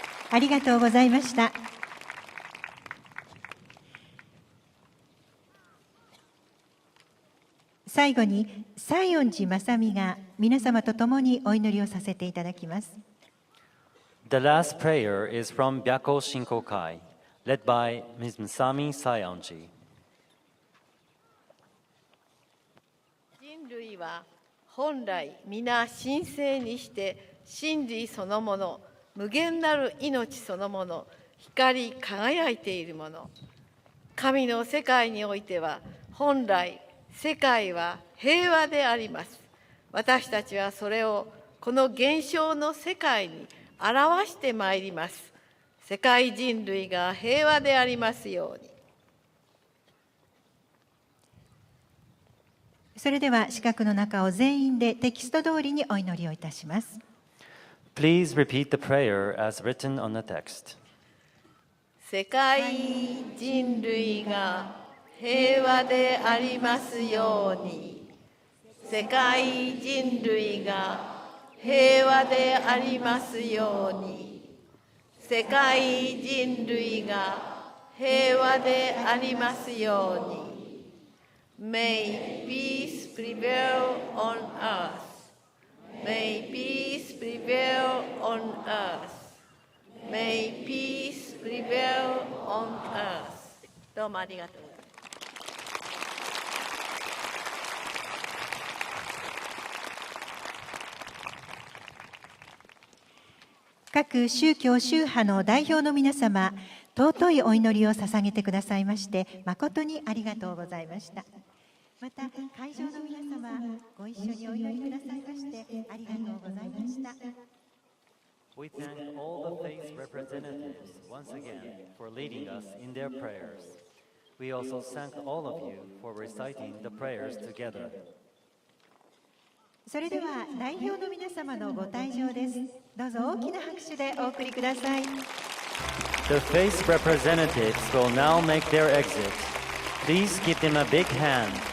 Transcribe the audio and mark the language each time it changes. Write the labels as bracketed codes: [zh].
[ja] ありがとうございました。最後に西園寺正美が皆様と共にお祈りをさせていただきます。 [en] The last prayer is from Byako Shinkokai, led by Ms. Masami Saionji. [ja] 人類は本来皆神聖にして真理そのもの、無限なる命そのもの、光り輝いているもの。神の世界においては本来世界は平和であります。私たちはそれをこの現象の世界に表してまいります。世界人類が平和でありますように。それでは四角の中を全員でテキスト通りにお祈りをいたします。 [en] Please repeat the prayer as written on the text. [ja] 世界人類が平和でありますように。世界人類が平和でありますように。世界人類が平和でありますように。 [en] May peace prevail on earth. May peace prevail on earth. May peace prevail on earth. [ja] どうもありがとうございます。各宗教宗派の代表の皆様、尊いお祈りを捧げてくださいまして誠にありがとうございました。また会場の皆様、ご一緒にお祈りくださいましてありがとうございました。 [en] We thank all the faith representatives once again for leading us in their prayers. We also thank all of you for reciting the prayers together. [ja] それでは代表の皆様のご退場です。どうぞ大きな拍手でお送りください。 [en] The faith representatives will now make their exit. Please give them a big hand.